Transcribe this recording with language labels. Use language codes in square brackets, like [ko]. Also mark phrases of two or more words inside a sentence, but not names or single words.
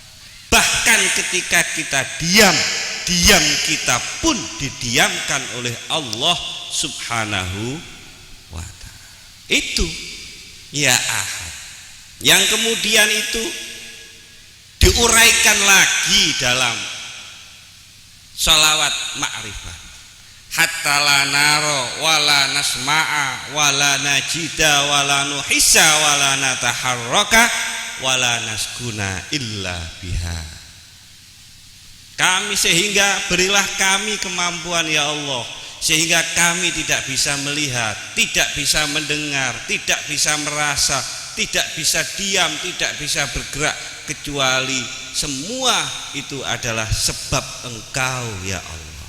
[id] Bahkan ketika kita diam kita pun didiamkan oleh Allah [ar] سبحانه وتعالى. [id] Itu ya ahad. Yang kemudian itu diuraikan lagi dalam sholawat ma'rifah. [ar] حتى لا نرى ولا نسمع ولا نجد ولا نحس ولا نتحرك ولا نسكن إلا بها. [id] Kami sehingga berilah kami kemampuan [ar] يا الله, [id] sehingga kami tidak bisa melihat, tidak bisa mendengar, tidak bisa merasa, tidak bisa diam, tidak bisa bergerak, kecuali semua itu adalah sebab Engkau [ar] يا الله.